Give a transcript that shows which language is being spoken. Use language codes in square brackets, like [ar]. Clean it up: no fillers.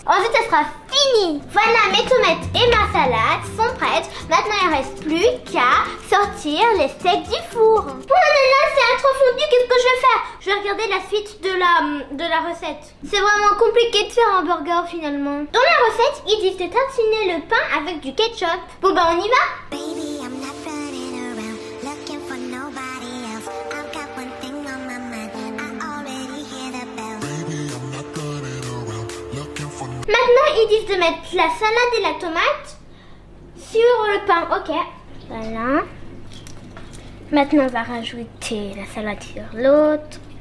[fr] Ensuite, ça sera fini. Voilà, mes tomates et ma salade sont prêtes. Maintenant, il ne reste plus qu'à sortir les steaks du four. Oh là là, c'est trop fondu. Qu'est-ce que je vais faire? Je vais regarder la suite de la recette. C'est vraiment compliqué de faire un burger finalement. Dans la recette, ils disent de tartiner le pain avec du ketchup. Bon ben, on y va. [en] Baby, I'm not running around looking for nobody else. I've got one thing on my mind. I already hear the bell. Baby, [fr] ils disent de mettre la salade et la tomate sur le pain. Ok. Voilà. Maintenant, on va rajouter la salade sur l'autre.